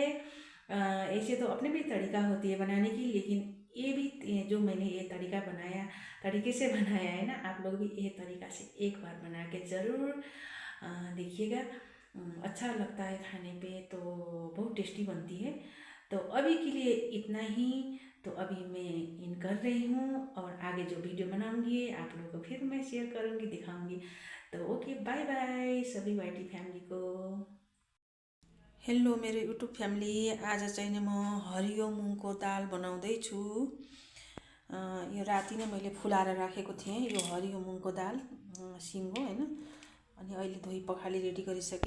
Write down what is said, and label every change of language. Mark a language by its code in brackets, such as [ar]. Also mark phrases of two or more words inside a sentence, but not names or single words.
[hi] ऐसे तो अपने भी तरीका होती है बनाने की, लेकिन ये भी जो मैंने ये तरीके से बनाया है ना, आप लोग भी ये तरीका से एक बार बना के ज़रूर देखिएगा। अच्छा लगता है खाने पे, तो बहुत टेस्टी बनती है। तो अभी के लिए इतना ही। तो अभी मैं इन कर रही हूँ और आगे जो वीडियो बनाऊंगी आप लोगों को फिर मैं शेयर करूँगी, दिखाऊंगी। तो ओके, [en] bye bye [hi] सभी वाइटी फ्यामिली को। [ne] हेलो मेरो [en] YouTube family, [ne] आज चाहिँ नि म हरियो मुङको दाल बनाउँदैछु। यो राति नै मैले फुलाएर राखेको थिएँ। यो हरियो मुङको दाल सिङ्गो हैन। अनि अहिले धोई पखाली रेडी गरिसकेँ।